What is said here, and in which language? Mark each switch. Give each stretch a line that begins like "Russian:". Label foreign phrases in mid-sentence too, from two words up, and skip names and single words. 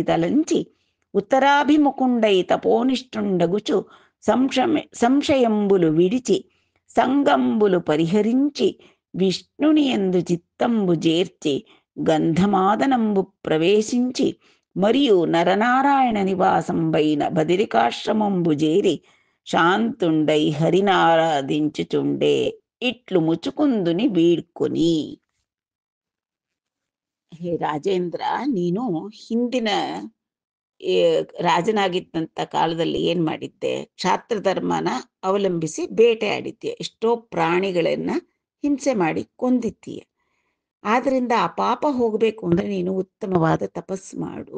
Telugu: తలంచి ఉత్తరాభిముఖుండై తపోనిష్ఠుండగుచు సంశయంబులు విడిచి సంగంబులు పరిహరించి విష్ణుని యందు చిత్తంబు చేర్చి గంధమాదనంబు ప్రవేశించి మరియు నరనారాయణ నివాసంబైన బదిరికాశ్రమంబు చేరి శాంతుండై హరినారాధించుచుండే ఇట్లు ముచుకుందుని వీడ్కొని.
Kannada: ಹೇ ರಾಜೇಂದ್ರ, ನೀನು ಹಿಂದಿನ ರಾಜನಾಗಿದ್ದಂಥ ಕಾಲದಲ್ಲಿ ಏನ್ ಮಾಡಿದ್ದೆ? ಕ್ಷಾತ್ರ ಧರ್ಮನ ಅವಲಂಬಿಸಿ ಬೇಟೆ ಆಡಿದ್ದೆ. ಎಷ್ಟೋ ಪ್ರಾಣಿಗಳನ್ನ ಹಿಂಸೆ ಮಾಡಿ ಕೊಂದಿದ್ದೀಯ. ಆದ್ರಿಂದ ಆ ಪಾಪ ಹೋಗಬೇಕು ಅಂದ್ರೆ ನೀನು ಉತ್ತಮವಾದ ತಪಸ್ಸು ಮಾಡು.